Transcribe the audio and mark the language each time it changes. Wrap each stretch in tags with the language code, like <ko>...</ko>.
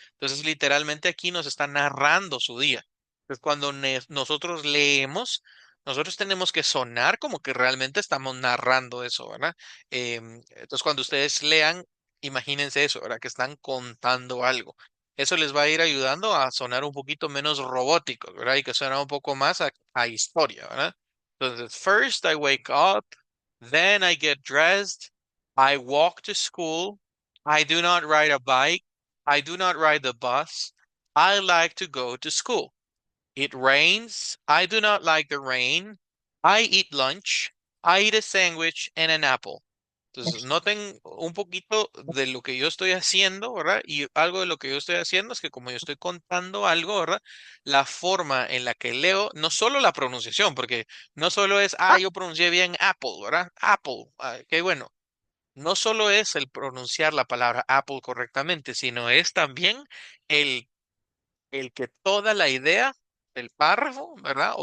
<es>Entonces, literalmente aquí nos está narrando su día. Entonces, cuando nosotros leemos, nosotros tenemos que sonar como que realmente estamos narrando eso, ¿verdad? Entonces, cuando ustedes lean, imagínense eso, ¿verdad? Que están contando algo. Eso les va a ir ayudando a sonar un poquito menos robóticos, ¿verdad? Y que suena un poco más a historia, ¿verdad?</es> <en>Entonces, first I wake up, then I get dressed, I walk to school, I do not ride a bike, I do not ride the bus, I like to go to school. It rains, I do not like the rain, I eat lunch. I eat a sandwich and an apple.</en> <es>Entonces, noten un poquito de lo que yo estoy haciendo, ¿verdad? Y algo de lo que yo estoy haciendo es que como yo estoy contando algo, ¿verdad? La forma en la que leo, no solo la pronunciación, porque no solo es, yo pronuncié bien Apple, ¿verdad? Apple, qué bueno. No solo es el pronunciar la palabra Apple correctamente, sino es también el que toda la idea del párrafo, ¿verdad?</es>